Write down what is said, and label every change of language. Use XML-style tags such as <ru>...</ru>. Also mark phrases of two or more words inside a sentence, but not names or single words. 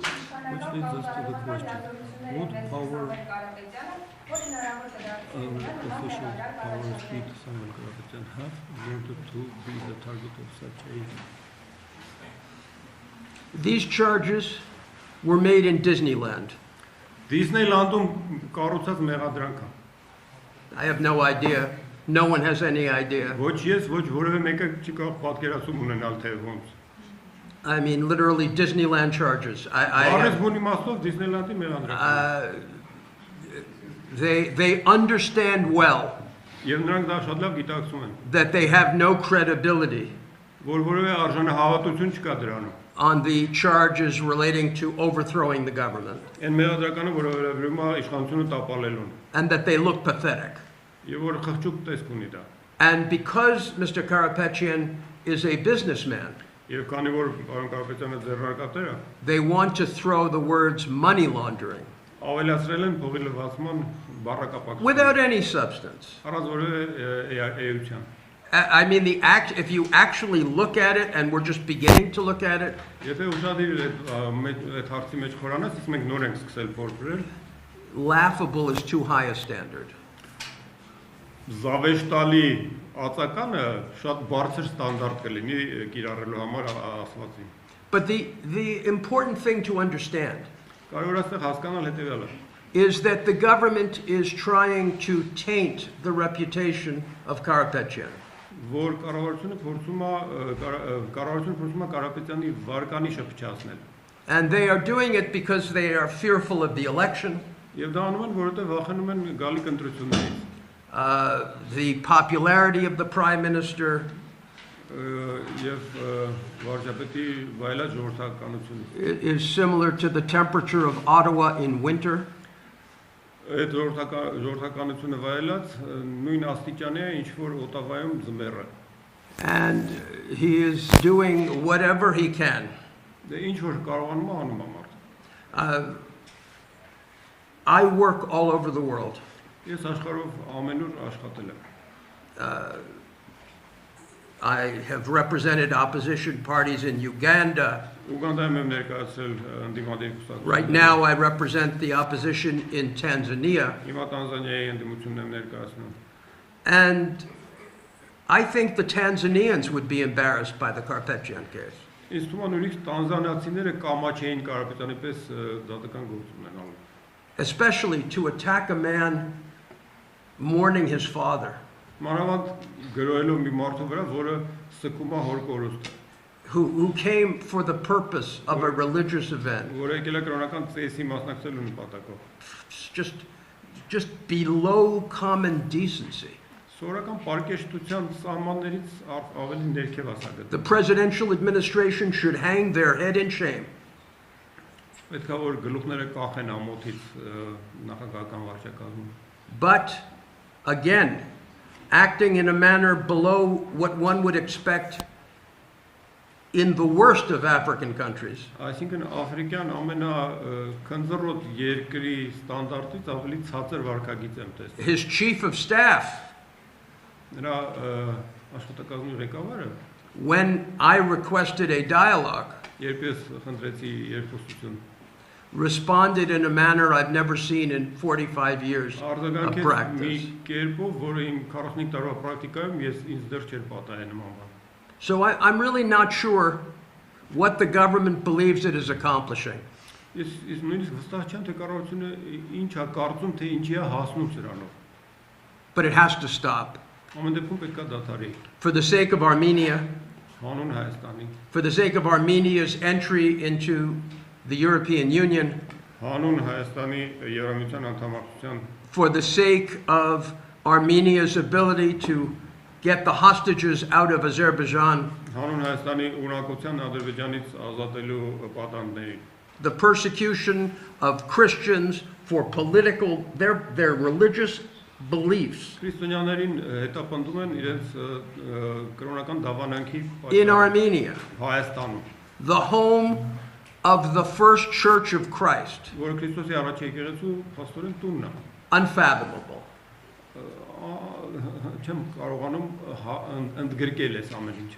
<en>Which leads us to the question, what power official powers did Samuel Karapetyan have in order to be the target of such a... These charges were made in Disneyland.</en> <hy>Դիսնեյլանդում կառուցած մեղադրանք է։</hy> <en>I have no idea. No one has any idea.</en> <hy>Ոչ ես, ոչ որևէ մեկը չի կարող պատկերացում ունենալ թե ոնց։</hy> <en>I mean, literally Disneyland charges.</en> <hy>Արես բունի մասով Դիսնեյլանդի մեղադրանք։</hy> <en>They understand well</en> <hy>Եվ նրանք դա շատ լավ գիտակցում են,</hy> <en>that they have no credibility</en> <hy>որ որևէ արժանահավատություն չկա դրանում։</hy> <en>on the charges relating to overthrowing the government,</en> <hy>Այն մեղադրականը, որը վերաբերում է իշխանությունը տապալելուն,</hy> <en>and that they look pathetic.</en> <hy>եւ որ խղճուկ տեսք ունի դա։</hy> <en>And because Mr. Karapetyan is a businessman,</en> <hy>Եվ քանի որ պարոն Կարապետյանը ձեռնարկատեր է,</hy> <en>they want to throw the words money laundering</en> <hy>ավելացրել են փողի լվացման բառակապակցություն։</hy> <en>without any substance.</en> <hy>Առանց որևէ էության։</hy> <en>I mean, if you actually look at it, and we're just beginning to look at it,</en> <hy>Եթե ուշադիր այդ հարցի մեջ խորանաս, իսկ մենք նոր ենք սկսել փորձել,</hy> <en>laughable is too high a standard.</en> <hy>Զավեշտալի ածականը շատ բարձր ստանդարտ կլինի կիրառելու համար ասվածին։</hy> <en>But the important thing to understand</en> <hy>Կարևոր է այստեղ հասկանալ հետևյալը։</hy> <en>is that the government is trying to taint the reputation of Karapetyan.</en> <hy>որ կառավարությունը փորձում է Կարապետյանի վարկանիշը փչացնել։</hy> <en>And they are doing it because they are fearful of the election.</en> <hy>Եվ դա անում են, որովհետև վախենում են գալիք ընտրություններից։</hy> <en>The popularity of the prime minister</en> <hy>Եվ վարչապետի վայելած ժողովրդականությունը։</hy> <en>is similar to the temperature of Ottawa in winter.</en> <hy>Այդ ժողովրդականությունը վայելած նույն աստիճանի է, ինչ որ Օտավայում ձմեռը։</hy> <en>And he is doing whatever he can.</en> <hy>Դե ինչ որ կարողանում է, անում է մարդը։</hy> <en>I work all over the world.</en> <hy>Ես աշխարհով ամենուր աշխատել եմ։</hy> <en>I have represented opposition parties in Uganda.</en> <hy>Ուգանդայում եմ ներկայացրել ընդդիմադիր կուսակցություն։</hy> <en>Right now I represent the opposition in Tanzania.</en> <hy>Հիմա Տանզանիայի ընդդիմությունն եմ ներկայացնում։</hy> <en>And I think the Tanzanians would be embarrassed by the Karapetyan case.</en> <hy>Ինձ թվում է նույնիսկ տանզանիացիները կամաչեին Կարապետյանի պես դատական գործ ունենալու։</hy> <en>Especially to attack a man mourning his father.</en> <hy>Մանավանդ գրոհելով մի մարդու վրա, որը սկում է հոր կորուստը։</hy> <en>Who came for the purpose of a religious event.</en> <hy>Որը եկել է կրոնական ծեսի մասնակցելու նպատակով։</hy> <en>Just below common decency.</en> <hy>Սովորական պարկեշտության սահմաններից ավելի ներքև ասած։</hy> <en>The presidential administration should hang their head in shame.</en> <hy>Պետք է որ գլուխները կախեն ամոթից նախագահական վարչակազմում։</hy> <en>But again, acting in a manner below what one would expect in the worst of African countries.</en> <hy>Այսինքն աֆրիկյան ամենաքնձռոտ երկրի ստանդարտից ավելի ցածր վարքագիծ եմ տեսել։</hy> <en>His chief of staff,</en> <hy>Նրա աշխատակազմի ղեկավարը,</hy> <en>when I requested a dialogue,</en> <hy>երբ ես խնդրեցի երկխոսություն,</hy> <en>responded in a manner I've never seen in 45 years of</en> <hy>արձագանքեց մի</hy> <en>practice.</en> <hy>կերպով, որը իմ 45 տարվա պրակտիկայում ես ինձ դեռ չէր պատահել նման բան։</hy> <en>So I'm really not sure what the government believes it is accomplishing.</en> <hy>Ես նույնիսկ վստահ չեմ, թե կառավարությունը ինչ է կարծում, թե ինչի է հասնում սրանով։</hy> <en>But it has to stop.</en> <hy>Ամեն դեպքում պետք է դադարի։</hy> <en>For the sake of Armenia,</en> <hy>Հանուն Հայաստանի,</hy> <en>for the sake of Armenia's entry into the European Union,</en> <hy>հանուն Հայաստանի Եվրամիության անդամակցության,</hy> <en>for the sake of Armenia's ability to get the hostages out of Azerbaijan,</en> <hy>հանուն Հայաստանի ունակության Ադրբեջանից ազատելու պատանդների,</hy> <en>the persecution of Christians for their religious beliefs</en> <hy>Քրիստոնյաներին հետապնդում են իրենց կրոնական դավանանքի</hy> <en>in Armenia,</en> <hy>Հայաստանում,</hy> <en>the home of the first church of Christ.</en> <hy>որը Քրիստոսի առաջ եկեղեցու փաստորեն տունն է։</hy> <en>Unfathomable.</en> <hy>Չեմ կարողանում ընդգրկել այս ամեն ինչը։</hy>